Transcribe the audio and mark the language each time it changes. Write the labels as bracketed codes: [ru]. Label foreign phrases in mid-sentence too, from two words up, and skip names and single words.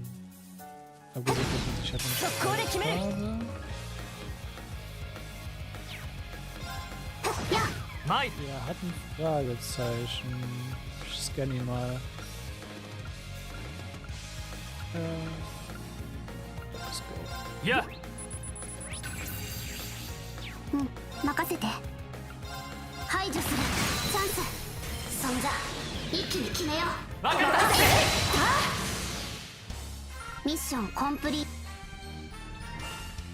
[de] Abgesehen davon, dass ich halt nicht habe. Er hat ein Fragezeichen. Ich scanne ihn mal. [en] Let's go. [de] Ja! [ja] 任せて。排除するチャンス。そんじゃ一気に決めよう。わかった。ミッションコンプリート。